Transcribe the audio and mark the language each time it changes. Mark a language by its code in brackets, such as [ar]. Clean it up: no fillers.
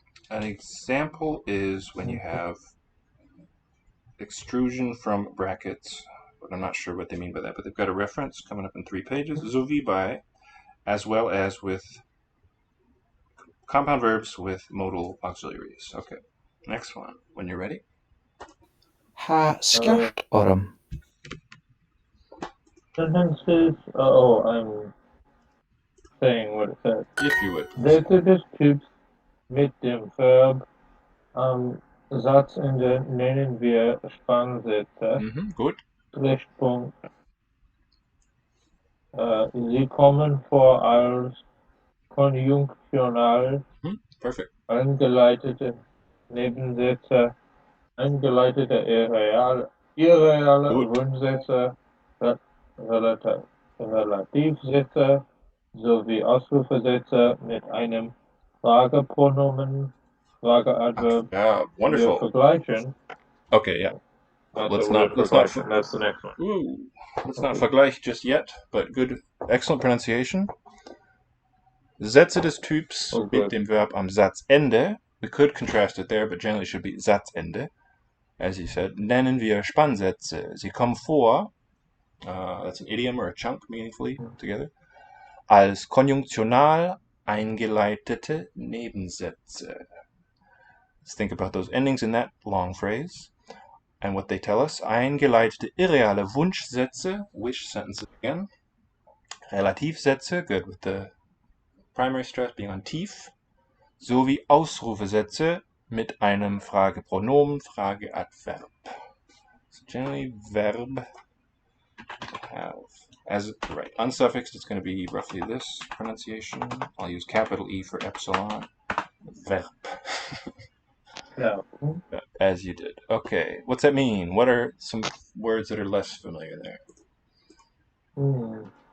[en] An example is when you have extrusion from brackets, but I'm not sure what they mean by that, but they've got a reference coming up in 3 pages, [de] so wie bei, [en] as well as with compound verbs with modal auxiliaries. Okay, next one, when you're ready. Ha skirt orm. Sentences, I'm saying what it says. If you would. [de] Sätze des Typs mit dem Verb am Satzende nennen wir Spannsätze. Gut. Strichpunkt. Sie kommen vor als konjunktional [en] Perfect. [de] eingeleitete Nebensätze, eingeleitete irreale Wunschsätze, Relativsätze sowie Ausrufesätze mit einem Fragepronomen, Frageadverb. [en] Wonderful. [de] Wir vergleichen. [en] Okay, yeah. Let's not that's the next one. Let's not vergleich just yet, but good, excellent pronunciation. [de] Sätze des Typs mit dem Verb am Satzende. [en] We could contrast it there, but generally it should be Satzende. As you said, [de] nennen wir Spannsätze. Sie kommen vor, [en] that's an idiom or a chunk meaningfully together, [de] als konjunktional eingeleitete Nebensätze. [en] Let's think about those endings in that long phrase and what they tell us. [de] Eingeleitete irreale Wunschsätze, [en] wish sentences again. Relativsätze, good, with the primary stress being on tief, [de] sowie Ausrufesätze mit einem Fragepronomen, Frageadverb. [en] So generally verb have. As right, unsuffixed, it's going to be roughly this pronunciation. I'll use capital E for epsilon. Verb. Yeah. As you did. Okay, what's that mean? What are some words that are less familiar there?